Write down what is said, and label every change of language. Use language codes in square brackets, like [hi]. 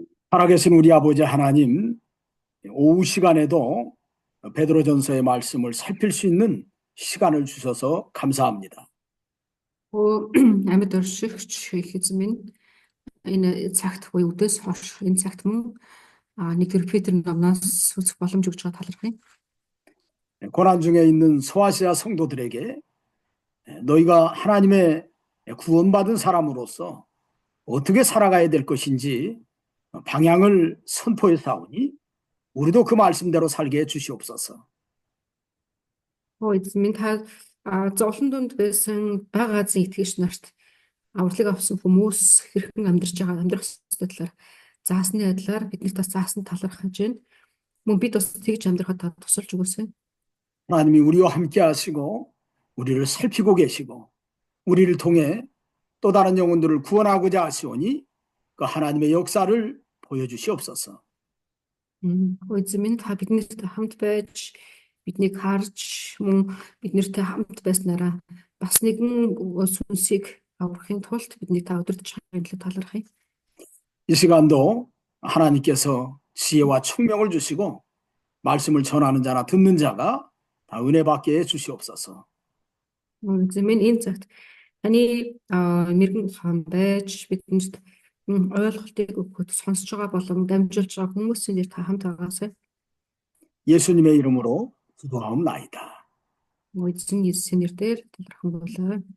[ko] 살아계신 우리 아버지 하나님, 오후 시간에도 베드로전서의 말씀을 살필 수 있는 시간을 주셔서 감사합니다. [mn] Амьд оршигч их эзэн минь энэ цагт буюу өдөөс хойш энэ цагт мөн нэг Петр номноос үзэх боломж өгч байгаа талархъя. [ko] 고난 중에 있는 소아시아 성도들에게 너희가 하나님의 구원받은 사람으로서 어떻게 살아가야 될 것인지 방향을 선포해 사오니 우리도 그 말씀대로 살게 해 주시옵소서. [mn] Эзэн минь та зовлон дунд байсан бага Азийн итгэгч нарт авралыг авсан хүмүүс хэрхэн амьдрах ёстой талаар заасны адилаар биднэрт бас заасан талархаж байна. Мөн бид бас тэгж амьдрахад та тусалж өгөөсэй. [ko] 하나님이 우리와 함께 하시고 우리를 살피고 계시고 우리를 통해 또 다른 영혼들을 구원하고자 하시오니 그 하나님의 역사를 보여주시옵소서. [mn] Эзэн минь та биднэрт хамт байж биднийг харж мөн биднэртэй хамт байснараа бас нэгэн сүнсийг аврахын тулд биднийг та удирдах хэмжээ талархъя. [ko] 이 시간도 하나님께서 지혜와 총명을 주시고 말씀을 전하는 자나 듣는 자가 다 은혜 받게 해 주시옵소서. [mn] Эзэн минь энэ цагт таны мэрэгэн хан байж бидэнд ойлголтыг өгөхөд сонсож байгаа болон дамжуулж байгаа хүмүүсийн дээр та хамт байгаасай. [ko] 예수님의 이름으로 기도하옵나이다. [mn] Эзэн Есүсийн нэрээр талархан болоо.